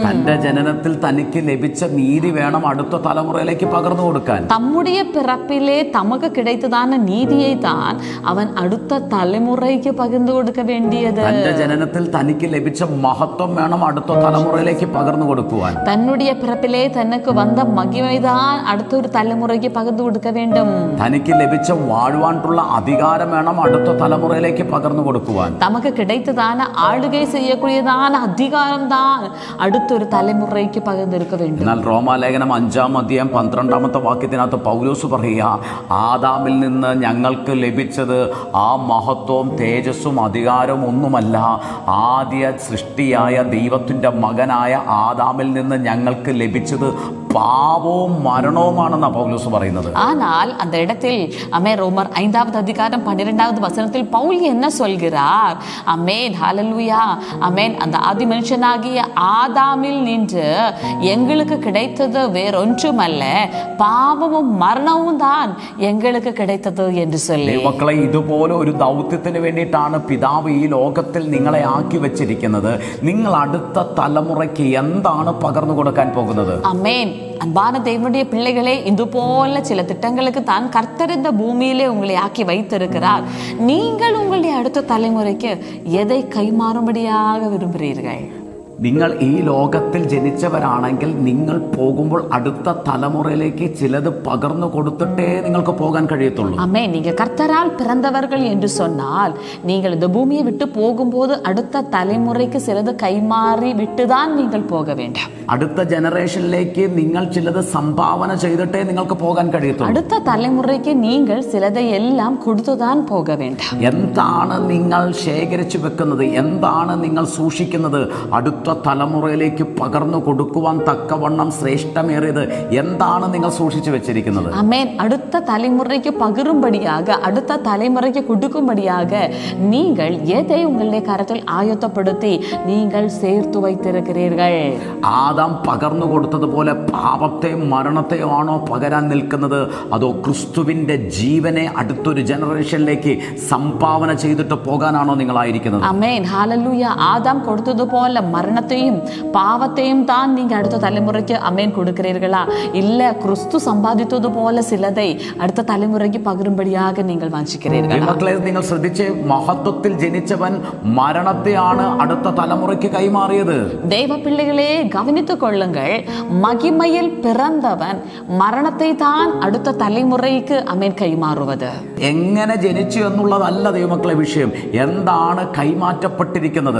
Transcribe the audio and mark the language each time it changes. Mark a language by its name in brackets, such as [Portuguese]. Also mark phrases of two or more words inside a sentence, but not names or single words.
[Malayalam] തന്റെ ജനനത്തിൽ തനിക്ക് ലഭിച്ച നീതി വേണം അടുത്ത തലമുറയിലേക്ക് പകർന്നു കൊടുക്കാൻ. [Tamil] தம்முடைய பிறப்பிலே தமக்கு கிடைத்ததான நீதியை தான் அவன் அடுத்த தலைமுறைக்கு பகிர்ந்து கொடுக்க வேண்டியது. [Malayalam] തന്റെ ജനനത്തിൽ തനിക്ക് ലഭിച്ച മഹത്വം വേണം അടുത്ത തലമുറയിലേക്ക് പകർന്നു കൊടുക്കുവാൻ. [Tamil] தன்னுடைய பிறப்பிலே தனக்கு வந்த மகிமைதான் அடுத்த ஒரு தலைமுறைக்கு பகிர்ந்து கொடுக்க வேண்டும். [Malayalam] തനിക്ക് ലഭിച്ച വാഴുവാനുള്ള അധികാരം വേണം അടുത്ത തലമുറയിലേക്ക് പകർന്നു കൊടുക്കുവാൻ. [Tamil] தமக்கு கிடைத்ததான ஆளுகை செய்யக்கூடியதான அதிகாரம் தான் அடுத்த ஒரு தலைமுறைக்கு பகிர்ந்திருக்க வேண்டும். [Malayalam] എന്നാൽ റോമാലേഖനം 5:12 പൗലോസ് പറയുക, ആദാമിൽ നിന്ന് ഞങ്ങൾക്ക് ലഭിച്ചത് ആ മഹത്വവും തേജസ്സും അധികാരവും ഒന്നുമല്ല, ആദ്യ സൃഷ്ടിയായ ദൈവത്തിൻ്റെ മകനായ ആദാമിൽ നിന്ന് ഞങ്ങൾക്ക് ലഭിച്ചത് പാപവും മരണവുമാണെന്നാണ് പൗലോസ് പറയുന്നത്. [Tamil] ஆனால் அந்த இடத்தில் ரோமர் 5:12 பவுல் என்ன சொல்கிறார்? அமேன், ஹல்லேலூயா, அமேன். அந்த ஆதி மனுஷனாகிய ஆதாமில் நின்று எங்களுக்கு கிடைத்தது வேறொன்றுமல்ல, பாவமும் மரணமும் தான் எங்களுக்கு கிடைத்தது என்று சொல்லி. [Malayalam] മക്കളെ, ഇതുപോലെ ഒരു ദൗത്യത്തിന് വേണ്ടിയിട്ടാണ് പിതാവ് ഈ ലോകത്തിൽ നിങ്ങളെ ആക്കി വെച്ചിരിക്കുന്നത്. നിങ്ങൾ അടുത്ത തലമുറയ്ക്ക് എന്താണ് പകർന്നു കൊടുക്കാൻ പോകുന്നത്? [Tamil] அமேன். அன்பான தேவனுடைய பிள்ளைகளே, இது போல சில திட்டங்களுக்கு தான் கர்த்தர் இந்த பூமியிலே உங்களை ஆக்கி வைத்திருக்கிறார். நீங்கள் உங்களுடைய அடுத்த தலைமுறைக்கு எதை கைமாறும்படியாக விரும்புகிறீர்கள்? [Malayalam] നിങ്ങൾ ഈ ലോകത്തിൽ ജനിച്ചവരാണെങ്കിൽ നിങ്ങൾ പോകുമ്പോൾ അടുത്ത തലമുറയിലേക്ക് ചിലത് പകർന്നു കൊടുത്തിട്ടേ നിങ്ങൾക്ക് പോകാൻ കഴിയത്തുള്ളൂ. [Tamil] ஆமே. நீங்க கர்த்தரால் பிறந்தவர்கள் என்று சொன்னால் நீங்கள் இந்த பூமியை விட்டு போகும்போது அடுத்த தலைமுறைக்கு சிலது கைமாறி விட்டுதான் நீங்கள் போக வேண்டும். [Malayalam] അടുത്ത ജനറേഷനിലേക്ക് നിങ്ങൾ ചിലത് സംഭാവന ചെയ്തിട്ടേ നിങ്ങൾക്ക് പോകാൻ കഴിയത്തുള്ളൂ. [Tamil] അടുത്ത தலைமுறைக்கு நீங்கள் சிலதை எல்லாம் கொடுத்துதான் போக வேண்டும். [Malayalam] എന്താണ് നിങ്ങൾ ശേഖരിച്ചു വെക്കുന്നത്? എന്താണ് നിങ്ങൾ സൂക്ഷിക്കുന്നത്? അടുത്ത തലമുറയിലേക്ക് പകർന്നു കൊടുക്കുവാൻ തക്കവണ്ണം ശ്രേഷ്ഠമേറിയത് എന്താണ് നിങ്ങൾ സൂക്ഷിച്ചു വെച്ചിരിക്കുന്നത്? [Tamil] ஆமென். அடுத்த தலைமுறைக்கு பகிரும்படியாக, அடுத்த தலைமுறைக்கு கொடுக்கும்படியாக நீங்கள் எதை உங்களுடைய கரத்தில் ஆயத்தப்படுத்தி நீங்கள் சேர்த்து வைத்திருக்கிறீர்கள்? [Malayalam] ആദാം പകർന്നു കൊടുത്തതുപോലെ പാപത്തെയും മരണത്തെയും ആണോ പകരാൻ നിൽക്കുന്നത്? അതോ ക്രിസ്തുവിന്റെ ജീവനെ അടുത്തൊരു ജനറേഷനിലേക്ക് സംഭാവന ചെയ്തിട്ട് പോകാനാണോ നിങ്ങളായിരിക്കുന്നത്? ആമേൻ, ഹല്ലേലൂയ. [Tamil] ஆதாம் கொடுத்தது போல மரணத்தையும் பாவத்தையும் தான் நீங்க அடுத்த தலைமுறைக்கு அமேன் கொடுக்கிறீர்களா? இல்ல கிறிஸ்து சம்பாதித்தது போல சிலதை அடுத்த தலைமுறைக்கு பகிரும்படியாக நீங்கள் வாஞ்சிக்கிறீர்களா? [Malayalam] മക്കളെ, നിങ്ങൾ ശ്രദ്ധിച്ച്, മഹത്വത്തിൽ ജനിച്ചവൻ മരണത്തെയാണ് അടുത്ത തലമുറയ്ക്ക് കൈമാറിയത്. [Tamil] தெய்வ பிள்ளைகளே கவனித்துக் கொள்ளுங்கள். மகிமையில் பிறந்தவன் மரணத்தை தான் அடுத்த தலைமுறைக்கு அமேன் கைமாறுவது. [Malayalam] എങ്ങനെ ജനിച്ചു എന്നുള്ളതല്ല ദൈവമക്കളെ വിഷയം, എന്താണ് കൈമാറ്റപ്പെട്ടിരിക്കുന്നത്?